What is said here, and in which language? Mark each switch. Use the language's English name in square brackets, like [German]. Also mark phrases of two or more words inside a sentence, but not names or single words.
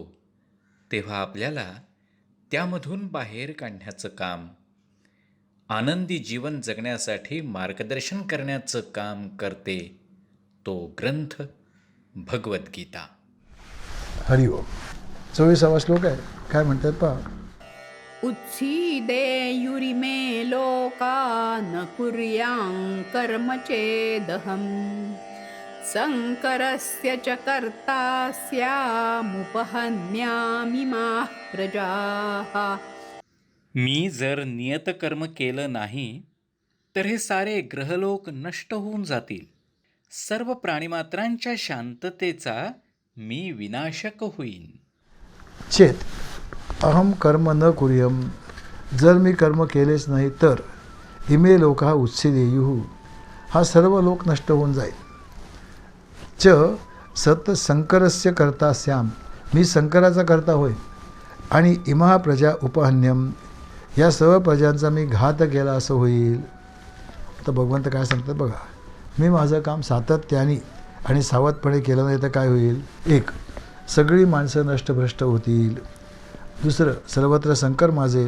[Marathi] तेव्हा आपल्याला त्यामधून बाहेर काढण्याचं काम, आनंदी जीवन जगण्यासाठी मार्गदर्शन करण्याचं काम करते तो ग्रंथ भगवद्गीता. हरिओम. 24वा श्लोक आहे. काय म्हणतात पहा. [Sanskrit] उत्सीदेयुरिमे लोका न कुर्यां कर्म चेदहं संकरस्य च कर्ता स्यामुपहन्यामि माः प्रजाः. [Marathi] मी जर नियतकर्म केलं नाही तर हे सारे ग्रहलोक नष्ट होऊन जातील. सर्व प्राणिमात्रांच्या शांततेचा मी विनाशक होईन. [Sanskrit] चेत अहम कर्म न कुर्यम. [Marathi] जर मी कर्म केलेच नाही तर [Sanskrit] इमे लोका उत्सिदेयुः. [Marathi] हा सर्व लोक नष्ट होऊन जाईल. [Sanskrit] च सत संकरस्य कर्ता स्याम. [Marathi] मी संकराचा कर्ता होय. आणि [Sanskrit] इमा प्रजा उपहन्यम. [Marathi] या सर्व प्रजांचा मी घात केला असं होईल. तर भगवंत काय सांगतात बघा. मी माझं काम सातत्याने आणि सावधपणे केलं नाही तर काय होईल. एक, सगळी माणसं नष्टभ्रष्ट होतील. दुसरं, सर्वत्र संकर माजेल.